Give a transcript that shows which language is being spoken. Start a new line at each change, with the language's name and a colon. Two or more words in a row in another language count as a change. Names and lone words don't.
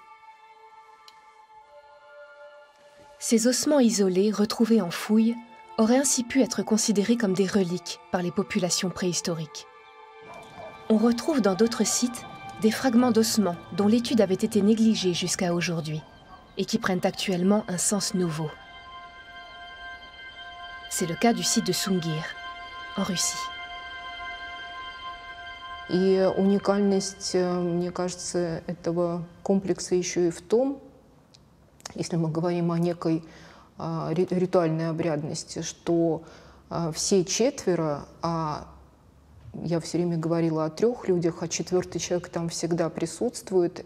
French: Ces ossements isolés, retrouvés en fouille, auraient ainsi pu être considérés comme des reliques par les populations préhistoriques. On retrouve dans d'autres sites des fragments d'ossements dont l'étude avait été négligée jusqu'à aujourd'hui, et qui prennent actuellement un sens nouveau. C'est le cas du site de Сунгир, en Russie.
Russian: И уникальность, мне кажется, этого комплекса еще и в том, если мы говорим о некой ритуальной обрядности, что все четверо, я все время говорила о 3 людях, а 4-й человек там всегда присутствует.